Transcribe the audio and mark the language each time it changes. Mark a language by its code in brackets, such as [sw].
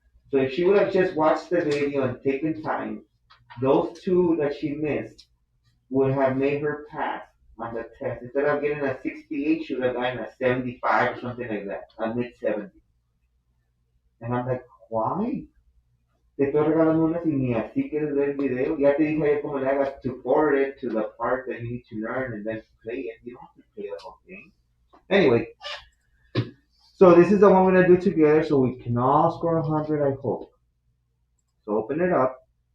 [en] So if she would have just watched the video and taken time, those two that she missed would have made her pass on the test. Instead of getting a 68, she would have gotten a 75 or something like that, a mid 70. And I'm like, why? [es] Te estoy regalando una y ni así quieres ver el video. Ya te dije ayer cómo le hagas [en] to forward it to the part that you need to learn and then play it. You don't have to play the whole thing. Anyway, so this is the one we're going to do together so we can all score 100, I hope. So open it up.